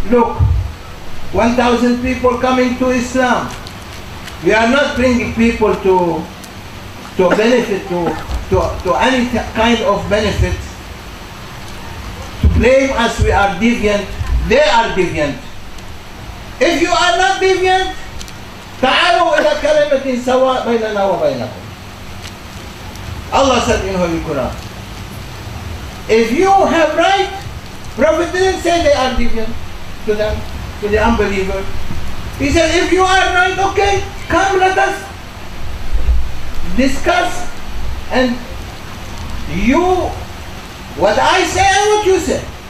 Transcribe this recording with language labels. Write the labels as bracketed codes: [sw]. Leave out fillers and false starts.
[en] Look, 1,000 people coming to Islam. We are not bringing people to benefit, to any kind of benefit. To blame us, we are deviant, they are deviant. If you are not deviant, [ar] تعالوا إلى كلمة سواء بيننا وبينكم. [en] Allah said in Holy Quran, if you have right, Prophet didn't say they are deviant to them, to the unbeliever. He said, if you are right, okay, come let us discuss, and you, what I say and what you say.